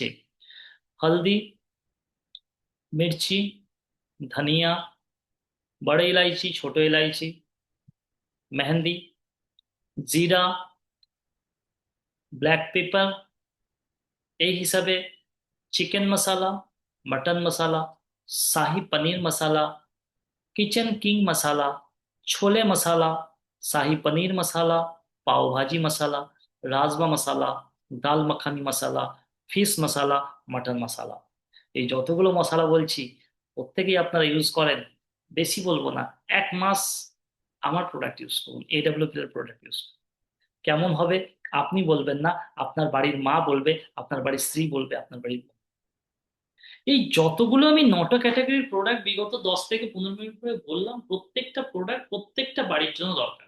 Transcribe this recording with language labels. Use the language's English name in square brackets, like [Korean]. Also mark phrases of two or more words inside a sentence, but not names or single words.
[Bangla] হলদি, মির্চি, ধনিয়া, বড় ইলাইচি, ছোট ইলাইচি, মেহেন্দি, জিরা, ব্ল্যাক পেপার, এই হিসাবে চিকেন মশালা, মটন মশালা, শাही पनीर मसाला, किचन किंग मसाला, छोले मसाला, शाही पनीर मसाला, पाव भाजी मसाला, राजमा मसाला, दाल मखानी मसाला, ফিশ মশালা, মটন মশালা। এই যতগুলো মশলা বলছি প্রত্যেকেই আপনারা ইউজ করেন। বেশি বলবো না, 1 মাস আমার [English] product use [Bangla] করুন, এডব্লিউপি এর [English] product use. [Bangla] কেমন হবে আপনি বলবেন না, আপনার বাড়ির মা বলবে, আপনার বাড়ির স্ত্রী বলবে, আপনার বাড়ির এই যতগুলো আমি নটা ক্যাটাগরির প্রোডাক্ট বিগত 10 থেকে 15 মিনিট ধরে বললাম, প্রত্যেকটা প্রোডাক্ট প্রত্যেকটা বাড়ির জন্য দরকার।